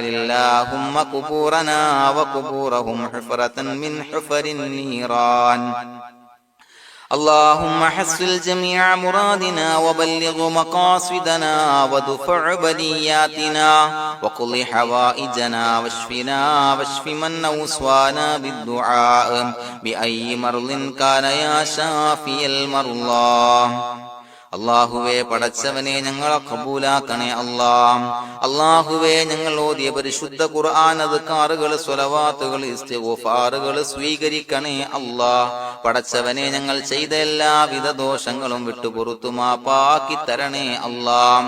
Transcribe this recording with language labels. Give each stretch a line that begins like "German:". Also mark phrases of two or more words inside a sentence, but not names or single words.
Arabic: اللهم قبورنا وقبورهم حفرة من حفر النيران اللهم حصل جميع مرادنا وبلغ مقاصدنا ودفع بلياتنا وقض حوائجنا واشفنا واشف من أوصانا بالدعاء بأي مرض كان يا شافي المرضى
Malayalam: അല്ലാഹുവേ പടച്ചവനെ ഞങ്ങളെ ഖബൂലാക്കണേ അല്ലാഹ്. അല്ലാഹുവേ ഞങ്ങൾ ഓതിയ പരിശുദ്ധ ഖുർആൻ, അദ്കാറുകൾ, സ്വലവാത്തുകൾ, ഇസ്തിഗ്ഫാറുകൾ സ്വീകരിക്കണേ അല്ലാഹ്. പടച്ചവനെ ഞങ്ങൾ ചെയ്ത എല്ലാവിധ ദോഷങ്ങളും വിട്ടുപുറത്തു മാപ്പാക്കി തരണേ അല്ലാഹ്.